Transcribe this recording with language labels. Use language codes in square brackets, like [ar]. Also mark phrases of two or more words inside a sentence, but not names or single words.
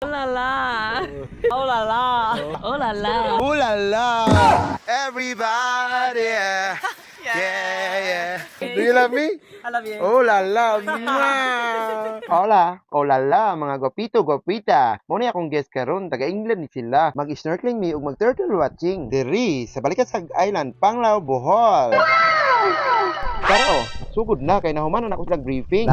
[en] Oh la la. Oh la la. Oh la la. Ooh la la. Everybody. Yeah. Yeah. Do you love me? I love you. Oh la la. Mwah. Hola. Oh la la, [ceb] mga gwapito, gwapita. Muna akong guest karon, taga England ni sila. Mag-snorkeling mi ug mag-turtle watching. Diri sa Balikasag Island, Panglao, Bohol. Pero, sugod na kay nahumanan ako sa briefing.